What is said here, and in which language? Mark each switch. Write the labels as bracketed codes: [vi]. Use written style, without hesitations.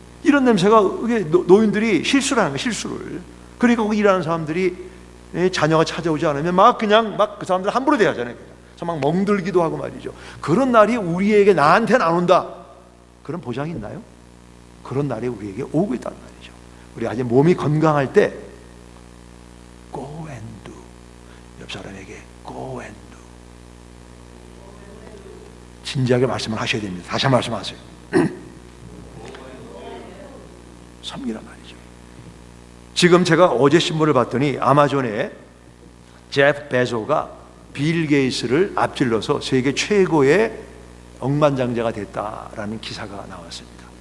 [ko] 이런 냄새가 노인들이 실수를 하는 거예요, 실수를. 그러니까 거기 일하는 사람들이 자녀가 찾아오지 않으면 막 그 사람들 함부로 대하잖아요. 그래서 막 멍들기도 하고 말이죠. 그런 날이 우리에게, 나한테는 안 온다, 그런 보장이 있나요? 그런 날이 우리에게 오고 있다는 말이죠. 우리 아직 몸이 건강할 때 [en] Go and do. [ko] 옆 사람에게 [en] Go and do. [ko] 진지하게 말씀을 하셔야 됩니다. 다시 한번 말씀하세요. 섬기란 말이죠. 지금 제가 어제 신문을 봤더니 아마존에 제프 베조가 빌 게이츠를 앞질러서 세계 최고의 억만장자가 됐다라는 기사가 나왔습니다.